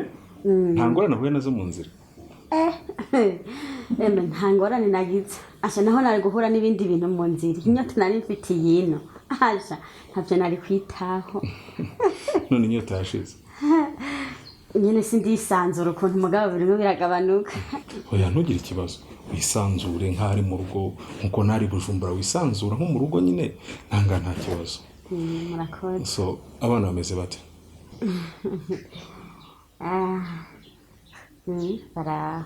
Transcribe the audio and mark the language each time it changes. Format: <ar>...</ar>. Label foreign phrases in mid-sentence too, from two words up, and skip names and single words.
<rn>Nta ngorane nahuye nazo mu nzira? Nta ngorane nagize. Asha naho nari guhura n'ibindi bintu mu nzira. Inyota nari mfitiye ino. Asha ntavyo nari kwitaho. None inyota yashize? Nyene sindisanzura ukuntu umugabo birimo biragabanuka. Oya ntugire ikibazo. Wisanzure nk'ari mu rugo nkuko nari Bujumbura wisanzura nko mu rugo nyine nanga nta kibazo. Murakoze. So abana bameze bate? Bara</rn>